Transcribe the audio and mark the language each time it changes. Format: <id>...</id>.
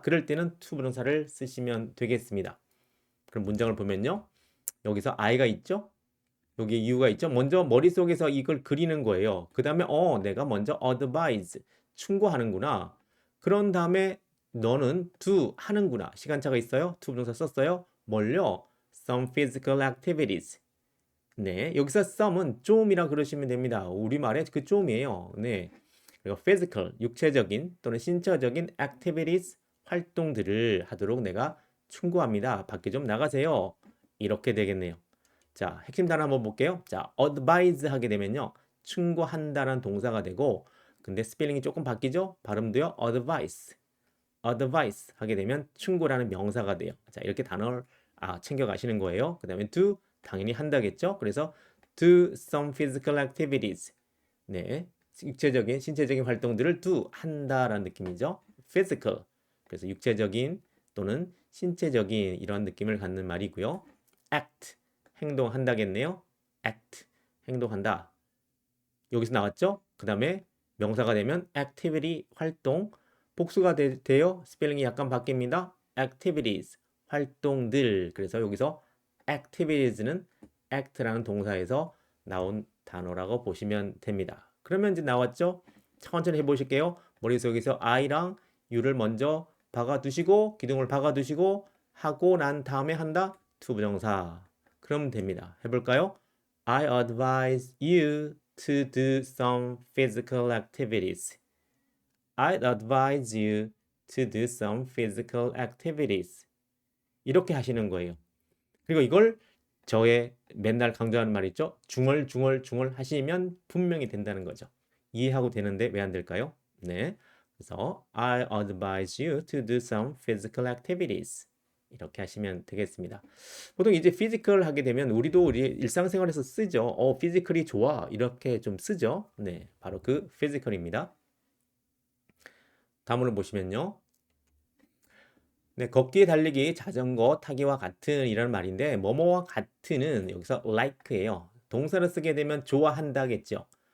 <ko>그럴 때는 to 부정사를 쓰시면 되겠습니다. 그럼 문장을 보면요. 여기서 I가 있죠? 여기에 이유가 있죠? 먼저 머릿속에서 이걸 그리는 거예요. 그 다음에 내가 먼저 advise, 충고하는구나. 그런 다음에 너는 do 하는구나. 시간차가 있어요? to 부정사 썼어요? 뭘요?</ko> <en>Some physical activities.</en> <ko>네, 여기서 some은 좀이라 그러시면 됩니다. 우리말의 그 좀이에요. 네. 그리고 physical, 육체적인 또는 신체적인 activities, 활동들을 하도록 내가 충고합니다. 밖에 좀 나가세요. 이렇게 되겠네요. 자, 핵심 단어 한번 볼게요. 자, advise 하게 되면요. 충고한다라는 동사가 되고 근데 스펠링이 조금 바뀌죠? 발음도요. advice. advice 하게 되면 충고라는 명사가 돼요. 자, 이렇게 단어를 챙겨 가시는 거예요. 그다음에 do 당연히 한다겠죠? 그래서</ko> <en>do some physical activities.</en> <ko>네. 육체적인 신체적인 활동들을 do 한다라는 느낌이죠.</ko> <en>physical.</en> <ko>그래서 육체적인 또는 신체적인 이런 느낌을 갖는 말이고요. act 행동한다겠네요. act 행동한다. 여기서 나왔죠? 그다음에 명사가 되면 activity 활동 복수가 돼요. 스펠링이 약간 바뀝니다. activities 활동들. 그래서 여기서 activities는 act라는 동사에서 나온 단어라고 보시면 됩니다. 그러면 이제 나왔죠? 천천히 해보실게요. 머릿속에서 I랑 U를 먼저 박아두시고 기둥을 박아두시고 하고 난 다음에 한다. 투부정사. 그러면 됩니다. 해볼까요?</ko> <en>I advise you to do some physical activities. I'd advise you to do some physical activities.</en> <ko>이렇게 하시는 거예요. 그리고 이걸 저의 맨날 강조하는 말 있죠? 중얼중얼 하시면 분명히 된다는 거죠. 이해하고 되는데 왜 안 될까요? 네. 그래서</ko> <en>I advise you to do some physical activities.</en> <ko>이렇게 하시면 되겠습니다. 보통 이제 physical 하게 되면 우리 일상생활에서 쓰죠. physical이 좋아. 이렇게 좀 쓰죠. 네. 바로 그 physical입니다. 다음으로 보시면요. 네, 걷기, 달리기, 자전거 타기와 같은 이런 말인데 뭐뭐와 같은은 여기서 like예요. 동사를 쓰게 되면 좋아한다겠죠.</ko>